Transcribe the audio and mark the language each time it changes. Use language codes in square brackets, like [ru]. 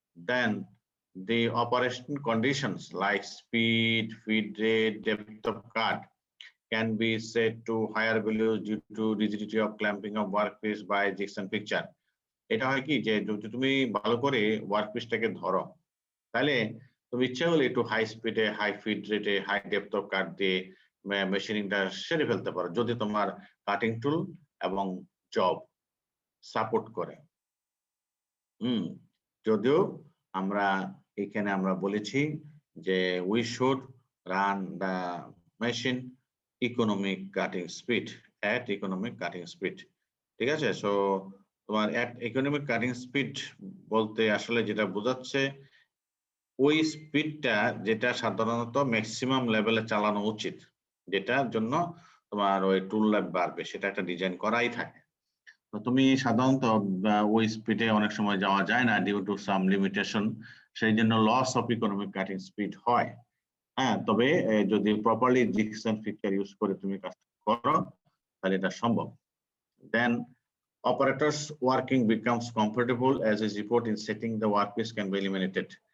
[en] Then the operation conditions like speed, feed rate, depth of cut can be set to higher values due to rigidity of clamping of workpiece by jigs and fixture. [bn] এটা হয় কি, যে যদি তুমি ভালো করে ওয়ার্কপিসটাকে ধরো, তাহলে তুমি ইচ্ছা হলে একটু হাই স্পিডে, হাই ফিড রেটে, হাই ডেপথ অফ কাট দিয়ে মেশিনিংটা সেরে ফেলতে পারো, যদি তোমার কাটিং টুল এবং জব সাপোর্ট করে। যদিও আমরা এখানে আমরা বলেছি যে [en] we should run the machine economic cutting speed, at economic cutting speed, [bn] ঠিক আছে। সো তোমার ইকোনমিক কাটিং স্পিড বলতে আসলে যেটা বোঝাচ্ছে, ওই স্পিডটা যেটা সাধারণত ম্যাক্সিমাম লেভেলে চালানো উচিত, যেটার জন্য তোমার ওই টুল লাইফ বাড়বে, সেটা একটা ডিজাইন করাই থাকে। তো তুমি সাধারণত ওই স্পিডে অনেক সময় যাওয়া যায় না ডিউ টু সাম লিমিটেশন, সেই জন্য loss of economic cutting speed হয়। হ্যাঁ, তবে যদি properly jigsaw and feature use করে তুমি কাজ করো তাহলে এটা সম্ভব। [en] Then operators working becomes comfortable as is report in setting the workpiece can be eliminated.